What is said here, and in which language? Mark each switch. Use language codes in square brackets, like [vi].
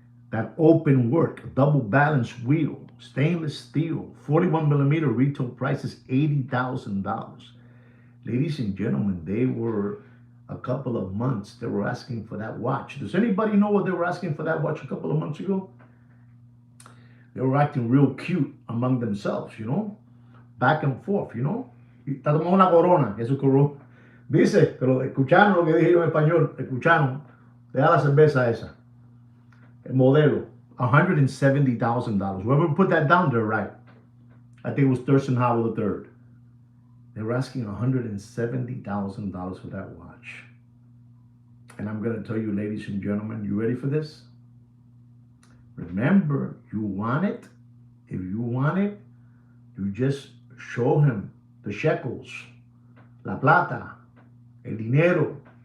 [en] That open work, double balance wheel, stainless steel, 41 millimeter, retail price is $80,000. Ladies and gentlemen, they were a couple of months, they were asking for that watch. Does anybody know what they were asking for that watch a couple of months ago? They were acting real cute among themselves, you know, back and forth, you know. [es] Está tomando una corona, eso corona. Dice, pero escucharon lo que dije yo en español, escucharon, deja la cerveza esa. El modelo, $170,000. [en] Whoever put that down there, right? I think it was Thurston Howell III. They were asking $170,000 for that watch. And I'm going to tell you, ladies and gentlemen, you ready for this? Remember, you want it. If you want it, you just show him the shekels, [es] la plata, el dinero.